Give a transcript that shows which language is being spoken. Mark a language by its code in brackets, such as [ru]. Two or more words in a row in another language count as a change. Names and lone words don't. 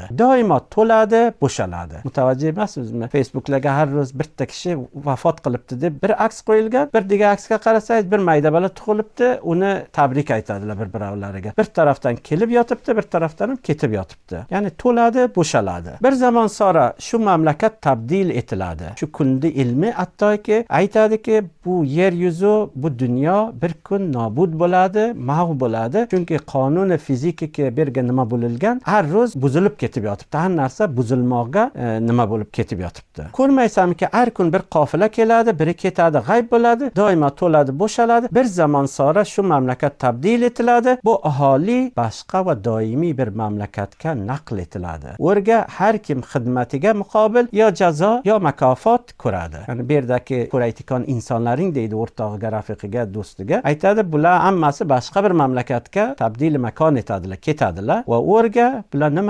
[uz] Doimo to'ladi, bo'shaladi. Mutavajjih emasmizmi? Facebooklarga har ro'z bitta kishi vafot qilibdi deb bir aks qo'yilgan, bir diga aksga qarasangiz bir mayda bola tug'ilibdi, uni tabrik aytadilar bir-birovlariga. Bir tarafdan kelib yotibdi, bir tarafdan ham ketib yotibdi. Ya'ni to'ladi, bo'shaladi. Bir zaman sonra shu mamlakat tabdil etiladi. Shu kundi ilmi hattoki aytadiki, bu yer yuzi, bu dunyo bir kun nobud bo'ladi, mahv bo'ladi. Chunki qonuni fizikiki berga nima bo'lgan, har ro'z buzilib ketib yotibdi. Har narsa buzilmoqga nima bo'lib ketib yotibdi. Ko'rmaysanki, har kun bir qofila keladi, biri ketadi, g'ayb bo'ladi, doimo to'ladi, bo'shaladi. Bir zaman sonra shu mamlakat tabdil etiladi. Bu aholi boshqa va doimiy bir mamlakatga naql etiladi. O'rga har kim xizmatiga muqobil yo jazo yo mukofot ko'radi. Ya'ni bu yerdagi ko'raydigan insonlaring deydi o'rtog'iga, rafiqiga, do'stiga, aytadi, bular hammasi boshqa bir mamlakatga tabdil makon etadilar, ketadilar va o'rga bular nima?